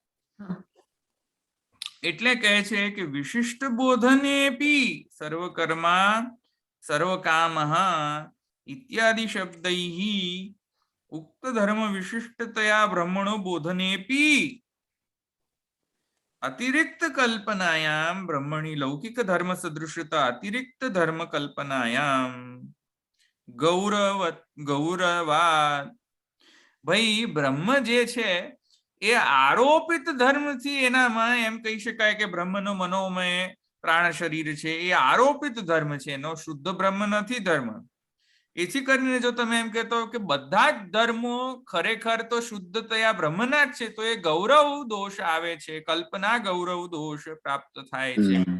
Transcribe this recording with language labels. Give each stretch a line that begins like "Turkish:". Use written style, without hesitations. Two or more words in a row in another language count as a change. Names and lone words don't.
Gujarati: એટલે કહે છે કે
Sanskrit: વિશિષ્ટ બોધનેપી સર્વકર્મા સર્વકામઃ ઇત્યાદિ શબ્दैः ઉક્ત ધર્મ વિશિષ્ટતયા બ્રહ્મણો બોધનેપી अतिरिक्त कल्पनायाम ब्रह्मणि लौकिक धर्म सदृशता अतिरिक्त धर्म कल्पनायाम गौरवात
Gujarati: ભાઈ બ્રહ્મ જે છે એ આરોપિત ધર્મથી એનામાં એમ કહી શકાય કે બ્રહ્મનો મનોમય પ્રાણ શરીર છે એ આરોપિત ધર્મ છે, એનો શુદ્ધ બ્રહ્મ નથી ધર્મ. એથી કરીને જો તમે એમ કહેતો કે બધા જ ધર્મો ખરેખર તો શુદ્ધતયા બ્રહ્મના જ છે, તો એ ગૌરવ દોષ આવે છે, કલ્પના ગૌરવ દોષ પ્રાપ્ત થાય છે.